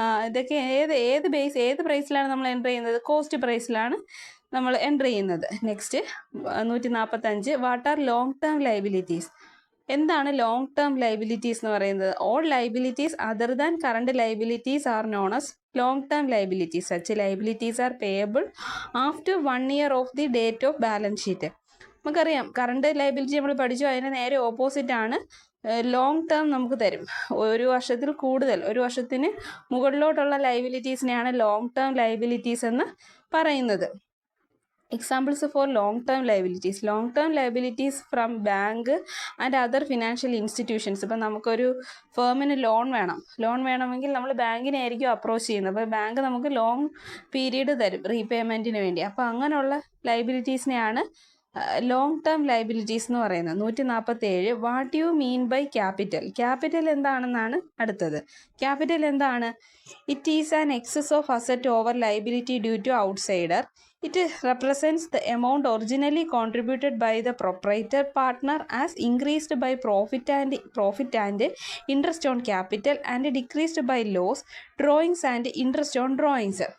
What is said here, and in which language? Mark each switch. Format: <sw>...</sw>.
<ml>ഇതൊക്കെ ഏത് പ്രൈസിലാണ് നമ്മൾ എൻ്റർ ചെയ്യുന്നത്? കോസ്റ്റ് പ്രൈസിലാണ് നമ്മൾ എൻ്റർ ചെയ്യുന്നത്.</ml> <en>Next 145. What are long term liabilities?</en> <ml>എന്താണ് ലോങ് ടേം ലയബിലിറ്റീസ് എന്ന് പറയുന്നത്?</ml> <en>All liabilities other than current liabilities are known as long term liabilities. Such liabilities are payable after 1 year of the date of balance sheet.</en> <ml>നമുക്കറിയാം current liability നമ്മൾ പഠിച്ചു, അതിന് നേരെ opposite ആണ് long term. നമുക്ക് തരും ഒരു വർഷത്തിൽ കൂടുതൽ, ഒരു വർഷത്തിന് മുകളിലോട്ടുള്ള ലയബിലിറ്റീസിനെയാണ് ലോങ് ടേം ലയബിലിറ്റീസ് എന്ന് പറയുന്നത്.</ml> <en>Examples for long term liabilities. Long term liabilities from bank and other financial institutions.</en> <ml>ഇപ്പം നമുക്കൊരു ഫേമിന് ലോൺ വേണമെങ്കിൽ നമ്മൾ ബാങ്കിനെ ആയിരിക്കും അപ്രോച്ച് ചെയ്യുന്നത്. അപ്പോൾ ബാങ്ക് നമുക്ക് ലോങ് പീരീഡ് തരും റീപേയ്മെൻറ്റിന് വേണ്ടി. അപ്പോൾ അങ്ങനെയുള്ള ലയബിലിറ്റീസിനെയാണ് ലോങ് ടേം ലയബിലിറ്റീസ് എന്ന് പറയുന്നത്. 147.</ml> <en>What you mean by capital?</en> <ml>Capital എന്താണെന്നാണ് അടുത്തത്. ക്യാപിറ്റൽ എന്താണ്?</ml> <en>It is an excess of asset over liability due to outsider. It represents the amount originally contributed by the proprietor partner as increased by profit and interest on capital and decreased by loss, drawings and interest on drawings.</en>